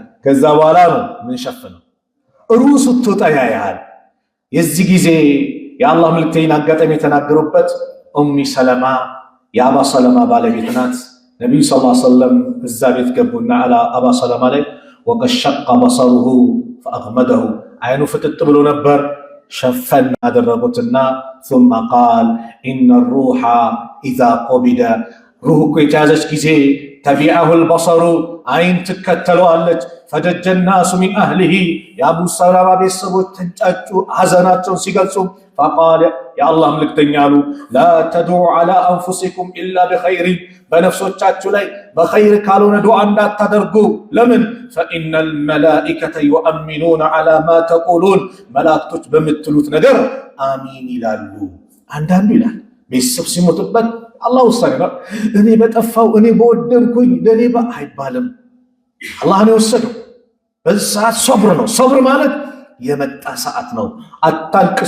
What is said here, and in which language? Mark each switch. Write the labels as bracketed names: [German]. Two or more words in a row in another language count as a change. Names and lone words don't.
[Amharic] ከዛ በኋላ ነው ምን ሸፍነው ሩህ ስትወጣ ያያል። የዚህ ጊዜ የአላህ መልእክተኛ አጋጣሚ የተናገሩበት ኡሚ ሰለማ የአባ ሰለማ ባለቤት ናት። ነቢዩ [Arabic] صلى الله عليه وسلم [Amharic] እዛ ቤት ገቡና አባ ሰለማ ላይ [Arabic] وقد شق بصره فأغمضه [Amharic] አይኑ ፍጥጥ ብሎ ነበር። ሸፈን አደረጉትና [Arabic] ثم قال إن الروح إذا قبض [Amharic] ሩህ እኮ የተያዘች ጊዜ [Arabic] تبعه البصر [Amharic] አይን ትከተለዋለች። [Arabic] فضج الناس من أهله [Amharic] የአቡ ሰለማ ቤተሰቦች ተንጫጩ ሐዘናቸውን ሲገልጹ فقال የአላህ መልእክተኛ አሉ [Arabic] لا تدعوا على أنفسكم إلا بخير [Amharic] በነፍሶቻችሁ ላይ በኸይር ካልሆነ ዱዓ እንዳታደርጉ። ለምን? [Arabic] فإن الملائكة يؤمنون على ما تقولون [Amharic] መላእክቶች በምትሉት ነገር አሚን ይላሉ። አንዳንዱ ይላል ቤተሰብ ሲሞትበት አላህ ውሳኔ ነው። እኔ በጠፋው እኔ በወደንኩኝ ለኔ አይባልም። አላህ ነው የወሰደው። በዚህ ሰዓት ሶብር ነው። ሶብር ማለት የመጣ ሰዓት ነው። አታልቅሱ